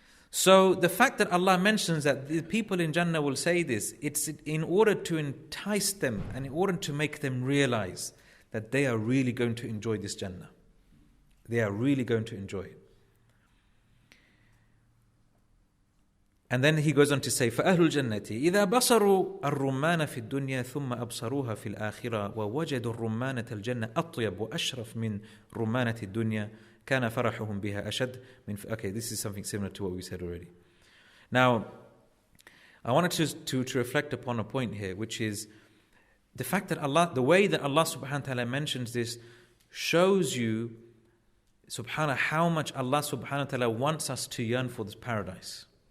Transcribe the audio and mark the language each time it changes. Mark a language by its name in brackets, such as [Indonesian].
[English] So the fact that Allah mentions that the people in Jannah will say this, it's in order to entice them and in order to make them realize that they are really going to enjoy this Jannah. They are really going to enjoy it. And then he goes on to say, [Arabic] فَأَهْلُ الْجَنَّةِ إِذَا بَصَرُوا الرُّمَّانَ فِي الدُّنْيَا ثُمَّ أَبْصَرُوهَا فِي الْآخِرَةِ وَوَجَدُوا الرُّمَّانَةَ الْجَنَّةِ أَطْيَبُ وَأَشْرَفُ مِنْ رُمَّانَةِ الدُّنْيَا كَانَ فَرَحُهُمْ بِهَا أَشَدْ مِنْ. [English] Okay, this is something similar to what we said already. Now, I wanted to reflect upon a point here, which is the fact that the way that Allah subhanahu wa ta'ala mentions this shows you subhanAllah, how much Allah subhanahu wa ta'ala wants us to yearn for this paradise.